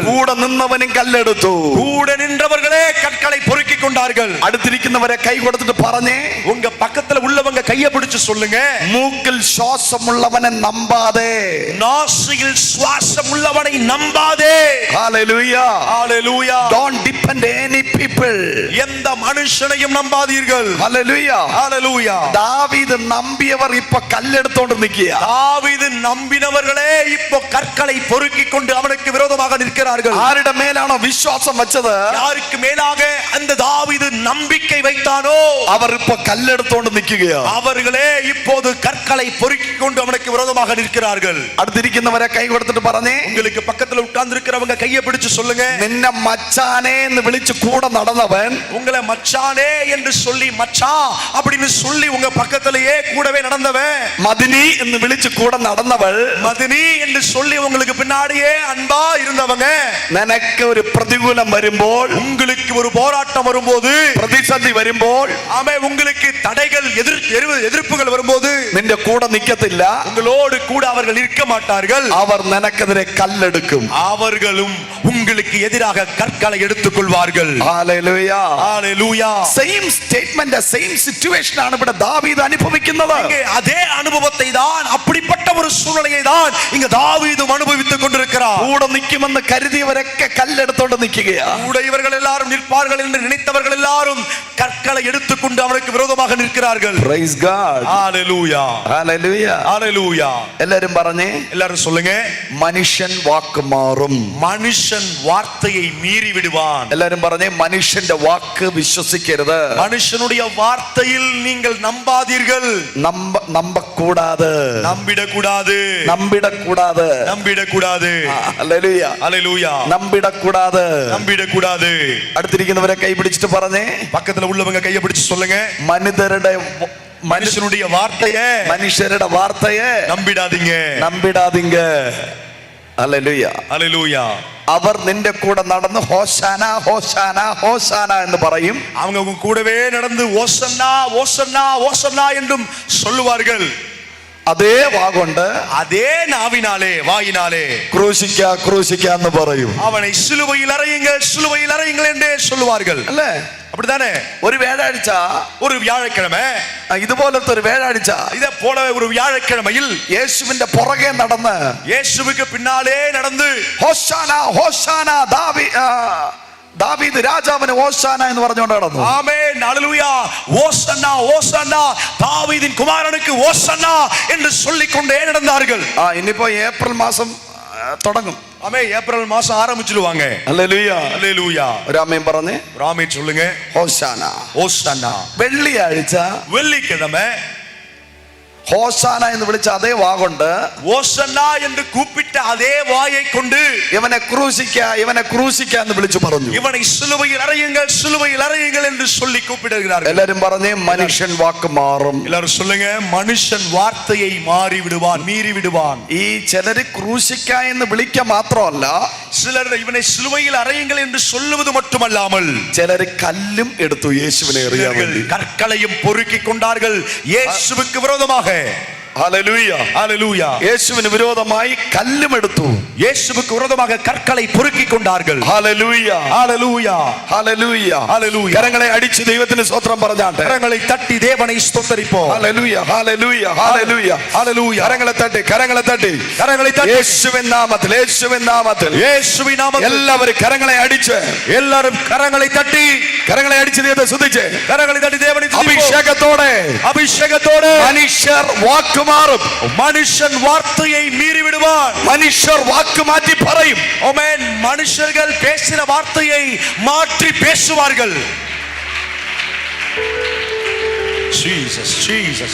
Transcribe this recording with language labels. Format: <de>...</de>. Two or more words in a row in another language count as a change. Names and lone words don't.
<ml>കൂടെ നിന്നവനും കല്ലെടുത്തു.</ml> <ta>கூட நின்றவர்களே கற்களை பொறுக்கிக் கொண்டார்கள்.</ta> <ml>അടുത്തിരിക്കുന്നവരെ കൈ കൊടുത്തിട്ട് പറഞ്ഞേ,</ml> <ta>உங்க பக்கத்துல உள்ளவங்க கையை பிடிச்சு சொல்லுங்க,</ta> <ml>മൂക്കിൽ ശ്വാസമുള്ളവനെ നമ്പാതെ,</ml> <ta>நாசியில் சுவாசம் உள்ளவனை நம்பாதே.</ta> <ml>ഹല്ലേലൂയ.</ml> <ta>ஹல்லேலூயா.</ta> <en>Don't depend any people.</en> <ta>எந்த மனுஷனையும் நம்பாதீர்கள்.</ta> <ml>ഹല്ലേലൂയ.</ml> <ta>ஹல்லேலூயா.</ta> <ml>ദാവീദ് നമ്പിയവർ ഇപ്പൊ കല്ലെടുത്തോണ്ട് നിൽക്കുക.</ml> <ta>தாவீது நம்பினவர்களே இப்போ கற்களை பொறுக்கிக் கொண்டு அவனுக்கு விரோதமாக நிற்கிறார்கள்.</ta> <ml>ആരുടെ മേലാണോ വിശ്വാസം വെച്ചത്,</ml> <ta>யாருக்கு மேலாக அந்த தாவீது நம்பிக்கை வைத்தானோ</ta> <ml>അവർ ഇപ്പൊ കല്ലെടുത്തോണ്ട് നിൽക്കുകയാ.</ml> <ta>அவர்களே இப்போது கற்களை பொறுக்கிக் கொண்டு அவனுக்கு விரோதமாக நிற்கிறார்கள்.</ta> <ml>അടുത്തിരിക്കുന്നവരെ കൈ കൊടുത്തിട്ട് പറഞ്ഞേ,</ml> <ta>உங்களுக்கு பக்கத்துல உட்கார்ந்து இருக்கிறவங்க கையை பிடிச்சு சொல்லுங்க,</ta> <ml>നിന്നെ മച്ചാനേ എന്ന് വിളിച്ച് കൂടെ നടന്നവൻ,</ml> <ta>உங்களை மச்சானே என்று சொல்லி மச்சான் அப்படின்னு சொல்லி உங்க பக்கத்திலேயே கூடவே நடந்தவன்,</ta> <ml>മദിനി എന്ന് വിളിച്ച് കൂടെ നടന്നവൾ,</ml> <ta>மதினி என்று சொல்லி உங்களுக்கு பின்னாடியே அன்பா இருந்தவங்க,</ta> <ml>നിനക്ക് ഒരു പ്രതികൂലം വരുമ്പോൾ,</ml> <ta>உங்களுக்கு ஒரு போராட்டம் வரும்போது,</ta> <ml>പ്രതിസന്ധി വരുമ്പോൾ,</ml> <ta>ஆமென், உங்களுக்கு தடைகள் எதிர்ப்புகள் வரும்போது</ta> <ml>നിന്റെ കൂടെ നിൽക്കത്തില്ല.</ml> <ta>உங்களோடு கூட அவர்கள் இருக்க மாட்டார்கள்.</ta> <ml>അവർ നിനക്കെതിരെ കല്ലെടുക്കും.</ml> <ta>அவர்களும் உங்களுக்கு எதிராக கற்களை எடுத்துக் கொள்வார்கள்.</ta> <ml>ഹല്ലേലൂയ.</ml> <ta>ஹல்லேலூயா.</ta> <en>same statement, same situation</en> <ml>ആണ് ഇവിടെ ദാവീദ് അനുഭവിക്കുന്നത്.</ml> <ta>இங்கே அதே அனுபவத்தை தான், அப்படிப்பட்ட ஒரு சூழ்நிலையை தான் இங்க தாவீதும் அனுபவித்துக் கொண்டிருக்கிறார்.</ta> <ml>കൂടെ നിൽക്കുമെന്ന് കരുതിയവരൊക്കെ കല്ലെടുത്തോണ്ട് നിൽക്കുകയാ.</ml> <ta>கூட இவர்கள் எல்லாரும் நிற்பார்கள் என்று நினைத்தவர்கள் எல்லாரும் கற்களை எடுத்துக்கொண்டு அவனுக்கு விரோதமாக நிற்கிறார்கள்.</ta> <en>Praise God.</en> <ta>ஹல்லேலூயா.</ta> <ml>ഹല്ലേലൂയ.</ml> <ta>ஹல்லேலூயா.</ta> <ml>എല്ലാരും പറഞ്ഞേ,</ml> <ta>எல்லாரும் சொல்லுங்க,</ta> <ml>മനുഷ്യൻ വാക്ക് മാറും.</ml> <ta>மனுஷன் வார்த்தையை மீறி விடுவான்.</ta> <ml>എല്ലാരും പറഞ്ഞേ, മനുഷ്യന്റെ വാക്ക് വിശ്വസിക്കരുത്.</ml> <ta>மனுஷனுடைய வார்த்தையில் நீங்கள் நம்பாதீர்கள். നമ്പക്കൂടാതെ, நம்பிடக்கூடாது. നമ്പിടക്കൂടാതെ. நம்பிடக்கூடாது.</ta> <ml>ഹല്ലേലൂയ.</ml> <ta>ஹல்லேலூயா. നമ്പിടക്കൂടാതെ. நம்பிடக்கூடாது.</ta> <ml>അടുത്തിരിക്കുന്നവരെ കൈ പിടിച്ചിട്ട് പറഞ്ഞേ,</ml> <ta>பக்கத்துல உள்ளவங்க கையை பிடிச்சு சொல்லுங்க, மனுஷனுடைய</ta> <ml>മനുഷ്യരുടെ വാർത്തയെ</ml> <ta>நம்பிடாதீங்க. நம்பிடாதீங்க. ஹல்லேலூயா. ஹல்லேலூயா.</ta> <ml>അവർ നിന്റെ കൂടെ നടന്ന് ഹോശാന ഹോശാന ഹോശാന എന്ന് പറയും.</ml> <ta>அவங்க உங்க கூடவே நடந்து ஓசன்னா ஓசன்னா ஓசன்னா என்றும் சொல்லுவார்கள்.</ta> <ml>അതേ വാഗൊണ്ട്,</ml> <ta>அதே நாவினாலே வாயினாலே</ta> <ml>ക്രൂശിക്ക ക്രൂശിക്ക എന്ന് പറയും.</ml> <ta>அவனை சிலுவையில் அறையுங்கள் சிலுவையில் அறையுங்கள் என்றே சொல்லுவார்கள்.</ta> <ml>അല്ലേ?</ml> <ta>அப்படித்தானே?</ta> <ml>ഒരു വ്യാഴാഴ്ച,</ml> <ta>ஒரு வியாழக்கிழமை,</ta> <ml>ഇതുപോലത്തെ ഒരു വ്യാഴാഴ്ച</ml> <ta>இதை போல ஒரு வியாழக்கிழமையில்</ta> <ml>യേശുവിന്റെ പുറകെ നടന്ന്,</ml> <ta>இயேசுவுக்கு பின்னாலே நடந்து</ta> <ml>ഹോശാന ഹോശാന ദാവീദ് രാജാവിന് ഓശാന എന്ന് പറഞ്ഞുകൊണ്ട് നടന്നു.</ml> <ta>ஆமென் ஹalleluya. ஓசன்னா ஓசன்னா தாவீதின் குமாரனுக்கு ஓசன்னா என்று சொல்லிக் கொண்டே நடந்தார்கள்.</ta> <ml>ഇനിയിപ്പോ ഏപ്രിൽ മാസം തുടങ്ങും.</ml> <ta>ஆமென் ஏப்ரல் மாசம் ஆரம்பிச்சிடுவாங்க.</ta> <ml>ഹല്ലേലൂയ</ml> <ta>ஹalleluya.</ta> <ml>ഒരു ആമേൻ പറഞ്ഞേ.</ml> <ta>ஆமென் சொல்லுங்க.</ta> <ml>ഹോശാന.</ml> <ta>ஓசன்னா.</ta> <ml>വെള്ളിയാഴ്ച</ml> <ta>வெள்ளிக்கிழமை</ta> <ml>ഹോശാന എന്ന് വിളിച്ച അതേ വാഗുണ്ട്</ml> <ta>ஓசன்னா என்று கூப்பிட்ட அதே வாயை கொண்டு</ta> <ml>ഇവനെ ക്രൂശിക്ക എന്ന് വിളിച്ചു പറഞ്ഞു.</ml> <ta>இவனை சிலுவையில் அறையுங்கள் சிலுவையில் அறையுங்கள் என்று சொல்லி கூப்பிடுகிறார்கள்.</ta> <ml>എല്ലാരും പറഞ്ഞേ മനുഷ്യൻ വാക്ക് മാറും.</ml> <ta>எல்லாரும் சொல்லுங்க மனுஷன் வார்த்தையை மாறி விடுவான் மீறி விடுவான்.</ta> <ml>ഈ ചിലര് ക്രൂശിക്ക എന്ന് വിളിക്ക മാത്രമല്ല</ml> <ta>சிலர் இவனை சிலுவையில் அறையுங்கள் என்று சொல்லுவது மட்டுமல்லாமல்</ta> <ml>ചിലര് കല്ലും എടുത്തു യേശുവിനെ എറിയാൻ വേണ്ടി.</ml> <ta>கற்களையும் பொறுக்கிக் கொண்டார்கள் இயேசுவுக்கு விரோதமாக.</ta> <ml>ഹല്ലേലൂയ</ml> <ta>ஹalleluya.</ta> <ml>യേശുവിന് വിരോധമായി കല്ലും എടുത്തു.</ml> <ta>இயேசுவுக்கு விரோதமாக கற்களை பொறுக்கிக் கொண்டார்கள்.</ta> <ml>ഹല്ലേലൂയ</ml> <ta>ஹalleluya.</ta> <ml>ഹല്ലേലൂയ</ml> <ta>ஹalleluya.</ta> <ml>കരങ്ങളെ അടിച്ച് ദൈവത്തിന് സ്തോത്രം പറഞ്ഞാട്ടെ.</ml> <ta>கரங்களை தட்டி தேவனை ஸ்தோத்திரிப்போம்.</ta> <ml>ഹല്ലേലൂയ ഹല്ലേലൂയ ഹല്ലേലൂയ</ml> <ta>ஹalleluya.</ta> <ml>കരങ്ങളെ തട്ടി</ml> <ta>கரங்களை தட்டி</ta> <ml>യേശുവിൻ നാമത്തിൽ</ml> <ta>இயேசுவின் நாமத்தில்</ta> <ml>എല്ലാവരും കരങ്ങളെ അടിച്ച്</ml> <ta>எல்லாரும் கரங்களை தட்டி</ta> <ml>കരങ്ങളെ അടിച്ച് ദൈവത്തെ സ്തുതിച്ച്</ml> <ta>கரங்களை தட்டி தேவனை</ta> <ml>അഭിഷേകത്തോടെ മനുഷ്യർ വാക്ക് മാറും.</ml> <ta>மனுஷன் வார்த்தையை மீறி விடுவான்.</ta> <ml>മനുഷ്യർ വാക്ക് മാറ്റി പറയും.</ml> <ta>ஆமென். மனுஷர்கள் பேசின வார்த்தையை மாற்றி பேசுவார்கள். ஜீசஸ்.</ta>